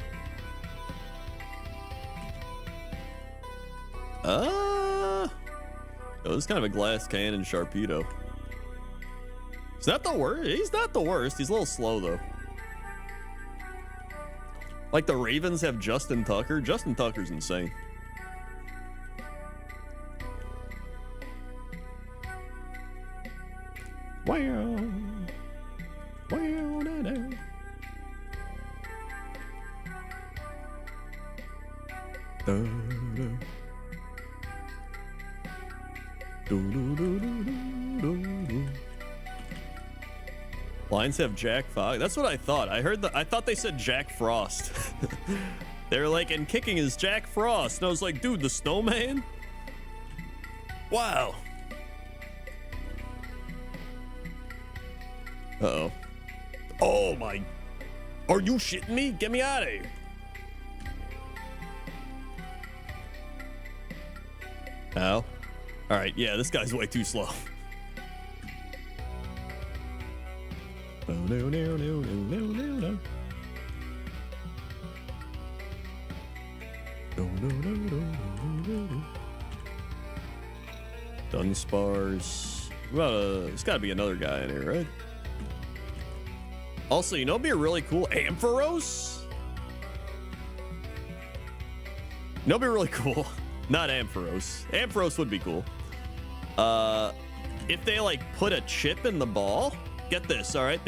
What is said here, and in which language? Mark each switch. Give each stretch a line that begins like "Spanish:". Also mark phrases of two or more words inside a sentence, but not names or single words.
English: Oh, this is kind of a glass cannon Sharpedo. He's not the worst. He's not the worst. He's a little slow, though. Like the Ravens have Justin Tucker. Justin Tucker's insane. Wow. Wow, da, da. Da, da. Lions have Jack Fox. That's what I thought. I thought they said Jack Frost. They were like, and kicking is Jack Frost. And I was like, dude, the snowman? Wow. Uh-oh. Oh my. Are you shitting me? Get me out of here. Ow. All right, yeah, this guy's way too slow. Oh, no, no, no, no, no, no. No, no, no, no, no, no. Dunspars. Well, there's got to be another guy in here, right? Also, you know what'd be a really cool Ampharos? You know what'd be really cool? Not Ampharos. Ampharos would be cool. If they like put a chip in the ball, get this, all right?